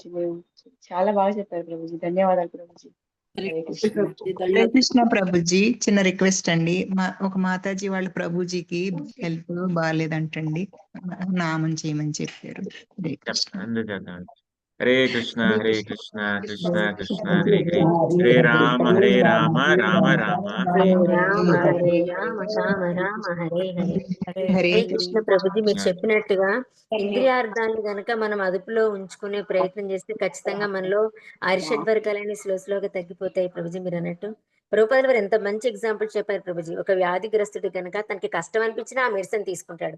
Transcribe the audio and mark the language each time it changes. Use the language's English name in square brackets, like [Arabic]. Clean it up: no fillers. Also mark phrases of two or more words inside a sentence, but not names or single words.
[Telugu] మేము చాలా బాగా చెప్పారు ప్రభుజీ, ధన్యవాదాలు ప్రభుజీ. హరే కృష్ణ. హరే కృష్ణ ప్రభుజీ. చిన్న రిక్వెస్ట్ అండి, ఒక మాతాజీ వాళ్ళ ప్రభుజీకి హెల్త్ బాగాలేదంటండి, నామం చేయమని చెప్పారు. హరే కృష్ణ. [Sanskrit] అందుచేత హరే కృష్ణ హరే కృష్ణ కృష్ణ కృష్ణ హరే హరే, హరే రామ రామ రామ హరే హరే రామ హరే రామ రామ రామ హరే హరే. హరే [Telugu] హరే కృష్ణ ప్రభుజీ, మీరు కృష్ణ. చెప్పినట్టుగా ఇంద్రియార్థాలను గనక మనం అదుపులో ఉంచుకునే ప్రయత్నం చేస్తే ఖచ్చితంగా మనలో అరిషడ్ వర్గాలని స్లోగా తగ్గిపోతాయి ప్రభుజీ. మీరు అన్నట్టు ప్రభుపాదుల వారు ఎంత మంచి ఎగ్జాంపుల్ చెప్పారు ప్రభుజీ. ఒక వ్యాధిగ్రస్తుడు గనక తనకి కష్టం అనిపించినా ఆ మెడిసిన్ తీసుకుంటాడు.